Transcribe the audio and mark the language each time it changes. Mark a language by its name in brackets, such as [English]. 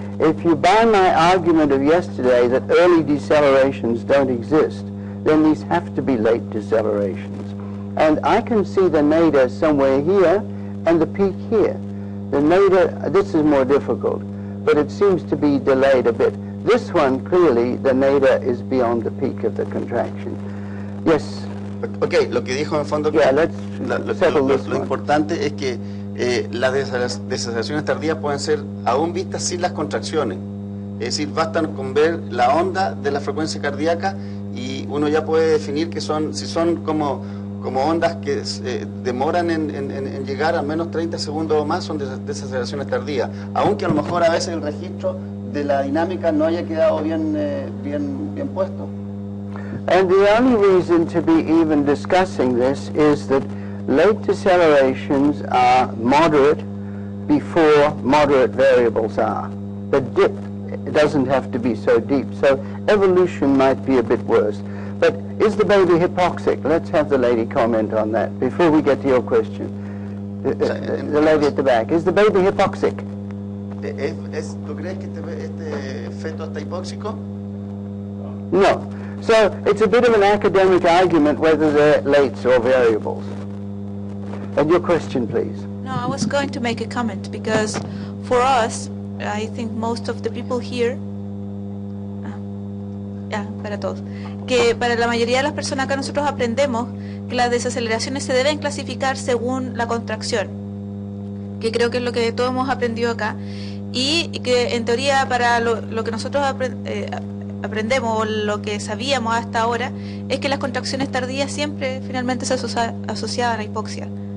[English] If you buy my argument of yesterday that early decelerations don't exist, then these have to be late decelerations. And I can see the nadir somewhere here and the peak here. The nadir, this is more difficult, but it seems to be delayed a bit. This one, clearly, the nadir is beyond the peak of the contraction. Yes. [Spanish] Okay, lo que dijo en fondo que lo importante es que las desaceleraciones tardías pueden ser aún vistas sin las contracciones. Es decir, bastan con ver la onda de la frecuencia cardíaca y uno ya puede definir que si son como ondas que demoran en llegar a menos 30 segundos o más, son desaceleraciones tardías. Aunque a lo mejor a veces el registro de la dinámica no haya quedado bien puesto. [English] And the only reason to be even discussing this is that late decelerations are moderate before moderate variables are. The dip doesn't have to be so deep, so evolution might be a bit worse. But is the baby hypoxic? Let's have the lady comment on that before we get to your question. The lady at the back. Is the baby hypoxic? [Spanish] ¿Tú crees que este feto está hipóxico? No. [English] So it's a bit of an academic argument whether they're lates or variables. And your question, please. No, I was going to make a comment because for us, I think most of the people here, [Spanish] para todos, que para la mayoría de las personas acá nosotros aprendemos que las desaceleraciones se deben clasificar según la contracción, que creo que es lo que todos hemos aprendido acá, y que en teoría para lo que nosotros aprendemos o lo que sabíamos hasta ahora es que las contracciones tardías siempre finalmente se asociaban a la hipoxia.